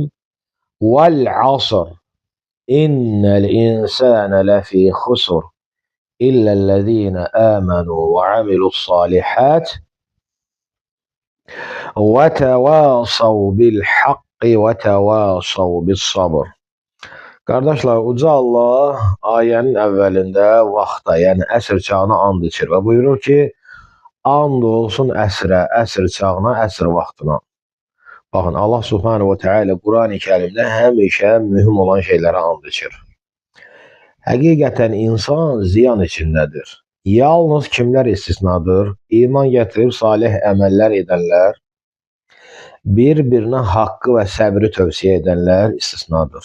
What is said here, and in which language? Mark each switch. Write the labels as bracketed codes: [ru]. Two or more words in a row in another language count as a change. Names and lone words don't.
[ar] والعصر إن الإنسان لفي خسر إلا الذين آمنوا وعملوا الصالحات وتواصوا بالحق وتواصوا بالصبر. [az] Qardaşlar, Uca Allah ayənin əvvəlində vaxta, yəni əsr çağına and içir və buyurur ki, and olsun əsrə, əsr çağına, əsr vaxtına. Baxın, Allah [ar] سبحانه وتعالى [az] Quran-ı Kərimdə həmişə mühüm olan şeylərə and içir. Həqiqətən insan ziyan içindədir. Yalnız kimlər istisnadır? İman gətirib salih əməllər edənlər, bir-birinə haqqı və səbri tövsiyə edənlər istisnadır.